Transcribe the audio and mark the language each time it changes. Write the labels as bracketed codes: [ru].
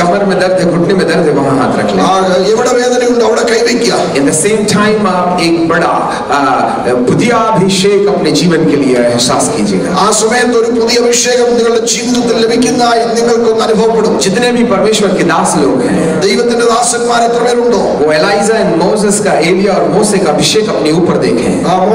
[hi] कमर में दर्द है, घुटने में दर्द है, वहां हाथ रख लें. [ml] എവിടെ വേദനയുണ്ട് അവിടെ കൈവയ്ക്കുക. [en] In the same time [hi] आप एक बड़ा बुद्धियाभिषेक अपने जीवन के लिए एहसास कीजिएगा. [ml] ആ സമയത്ത് ഒരു പുതിയ അഭിഷേകം നിങ്ങളുടെ ജീവിതത്തിൽ ലഭിക്കുന്നതായി നിങ്ങൾക്കൊന്ന് അനുഭവപ്പെടും. [hi] जितने भी परमेश्वर के दास लोग हैं, [ml] ദൈവത്തിന്റെ ദാസന്മാർ എത്ര പേരുണ്ടോ, [hi] वो एलाइजा एंड मोसेस का, एलिया और मोसे का अभिषेक अपने ऊपर देखें.